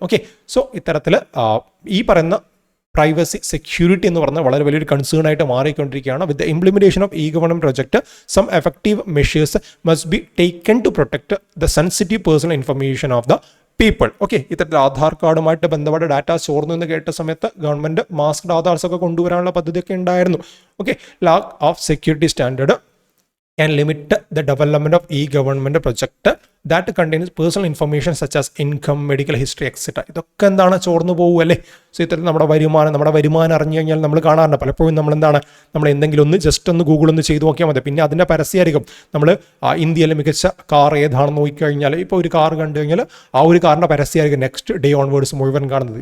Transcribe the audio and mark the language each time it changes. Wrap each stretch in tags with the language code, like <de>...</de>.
<ml>Okay, so ഇത്തരത്തിൽ ഈ പറയുന്ന പ്രൈവസി സെക്യൂരിറ്റി എന്ന് പറഞ്ഞാൽ വളരെ വലിയൊരു കൺസേൺ ആയിട്ട് മാറിക്കൊണ്ടിരിക്കുകയാണ്.</ml> <en>With the implementation of e-governance project some effective measures must be taken to protect the sensitive personal information of the people.</en> <ml>Okay, ഇത്തരത്തിൽ ആധാർ കാർഡുമായിട്ട് ബന്ധപ്പെട്ട ഡാറ്റ ചോർന്നു എന്ന് കേട്ട സമയത്ത് ഗവൺമെൻറ് മാസ്ക്ഡ് ആധാർസ് ഒക്കെ കൊണ്ടുവരാനുള്ള പദ്ധതിയൊക്കെ ഉണ്ടായിരുന്നു.</ml> <en>Okay, lack of security standard can limit the development of e-government project that contains personal information such as income, medical history, etc.</en> <ml>ഇതൊക്കെ എന്താണ് ചോർന്നു പോകുമല്ലേ. സോ ഇത്തരത്തിൽ നമ്മുടെ വരുമാനം അറിഞ്ഞു കഴിഞ്ഞാൽ നമ്മൾ കാണാറുണ്ട് പലപ്പോഴും നമ്മൾ എന്തെങ്കിലും ഒന്ന് ജസ്റ്റ് ഒന്ന് ഗൂഗിൾ ഒന്ന് ചെയ്ത് നോക്കിയാൽ മതി. പിന്നെ അതിൻ്റെ പരസ്യമായിരിക്കും. നമ്മൾ ഇന്ത്യയിലെ മികച്ച കാർ ഏതാണെന്ന് നോക്കിക്കഴിഞ്ഞാൽ ഇപ്പോൾ ഒരു കാർ കണ്ടു കഴിഞ്ഞാൽ ആ ഒരു കാറിൻ്റെ പരസ്യമായിരിക്കും</ml> <en>next day onwards</en> <ml>മുഴുവൻ കാണുന്നത്.</ml>